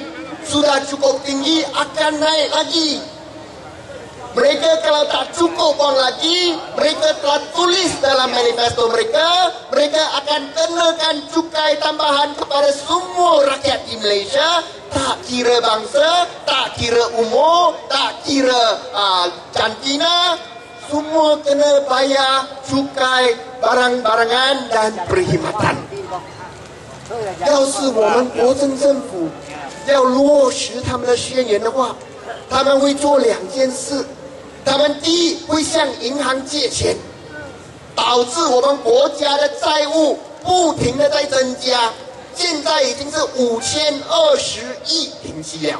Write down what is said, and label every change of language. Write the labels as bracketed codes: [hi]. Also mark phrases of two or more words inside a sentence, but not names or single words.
[ms] Sudah cukup tinggi, akan naik lagi. Mereka kalau tak cukup wang lagi, mereka telah tulis dalam manifesto mereka, mereka akan kenakan cukai tambahan kepada semua rakyat di Malaysia, tak kira bangsa, tak kira umur, tak kira jantina, semua kena bayar cukai barang-barangan dan perkhidmatan. [zh] 要是我们国政政府要落实他们的宣言的话，他们会做2件事。他们第一会向银行借钱，导致我们国家的债务不停的在增加，现在已经是5020亿停息了。